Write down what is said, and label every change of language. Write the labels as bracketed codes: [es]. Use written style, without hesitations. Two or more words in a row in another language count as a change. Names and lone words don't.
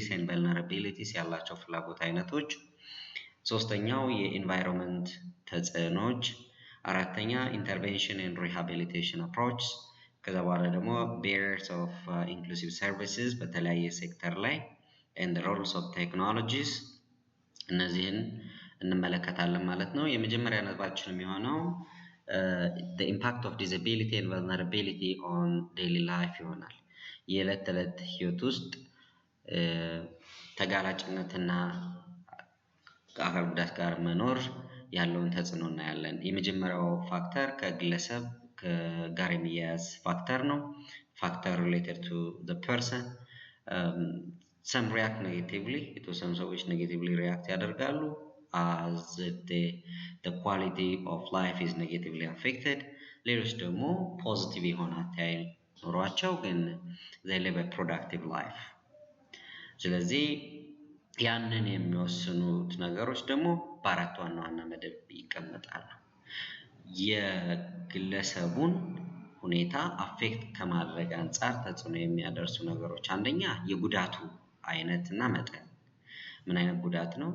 [en] and vulnerabilities [am] ያላቸው ፍላጎት አይነቶች፣ ሶስተኛው የኢንቫይሮንመንት ተጽዕኖች፣ አራተኛ [en] intervention and rehabilitation approaches፣ [am] ከዛ በኋላ ደግሞ [en] barriers of inclusive services [am] በተለያየ ሴክተር ላይ [en] and roles of technologies [am] እነዚህን እንመለከታለን ማለት ነው። የመጀመሪያ ነጥባችን የሚሆነው [en] the impact of disability and vulnerability on daily life [am] ይሆናል። የዕለት ተዕለት ህይወት ውስጥ ተጋላጭነትና ከአካል ጉዳት ጋር መኖር ያለውን ተጽዕኖ እናያለን። የመጀመሪያው ፋክተር ከግለሰብ ጋር የሚያያዝ ፋክተር ነው። [en] factor related to the person some react negatively [am] የተወሰኑ ሰዎች [en] negatively react [am] ያደርጋሉ [en] as the quality of life is negatively affected። [am] ሌሎች ደግሞ ፖዚቲቭ የሆነ አተያይ ኖሯቸው ግን [en] they live a productive life። [am] ስለዚህ ያንን የሚወስኑት ነገሮች ደግሞ በአራት ዋና ዋና መደብ ይቀመጣሉ። የግለሰቡን ሁኔታ አፌክት ከማድረግ አንጻር ተጽዕኖ የሚያደርሱ ነገሮች አንደኛ የጉዳቱ አይነትና መጠን። ምን አይነት ጉዳት ነው?